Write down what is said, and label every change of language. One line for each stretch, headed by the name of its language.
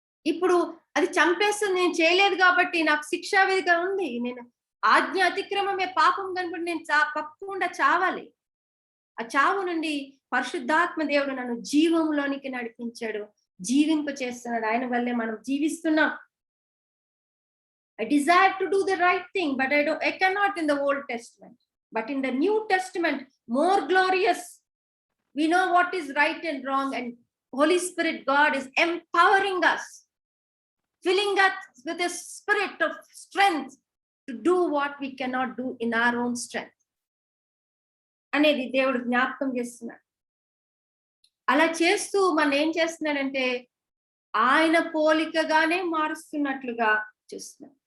Telugu: ఇప్పుడు అది చంపేస్తుంది, నేను చేయలేదు కాబట్టి నాకు శిక్షావిధిగా ఉంది, నేను ఆజ్ఞ అతిక్రమమే పాపం కనుక నేను తప్పకుండా చావాలి. ఆ చావు నుండి పరిశుద్ధాత్మ దేవుడు నన్ను జీవంలోనికి నడిపించాడు, జీవింప చేస్తున్నాడు. ఆయన వల్లే మనం జీవిస్తున్నాం.
English: I desire to do the right thing, but I cannot in the Old Testament. But in the New Testament, more glorious. We know what is right and wrong, and Holy Spirit, God is empowering us, filling us with a spirit of strength to do what we cannot do in our own strength.
Telugu: అనేది దేవుడు జ్ఞాపకం చేస్తున్నాడు. అలా చేస్తూ మనం ఏం చేస్తున్నాడంటే ఆయన పోలికగానే మారుస్తున్నట్లుగా చూస్తున్నాం.